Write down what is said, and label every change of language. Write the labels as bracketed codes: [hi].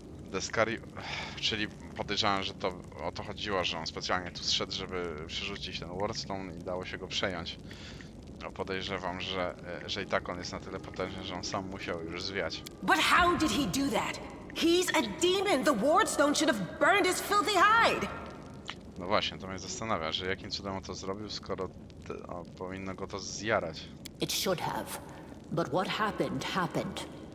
[pl] Descari, czyli podejrzewam, że to o to chodziło, że on specjalnie tu zszedł, żeby przerzucić ten Wardstone i dało się go przejąć. No, podejrzewam, że i tak on jest na tyle potężny, że on sam musiał już zwiać. [en] But how did he do that? He's a demon. The Wardstone should have burned his filthy hide. [pl] No właśnie, to mnie zastanawia, że jakim cudem on to zrobił, skoro powinno go to zjarać. [en] It should have. But what happened, happened.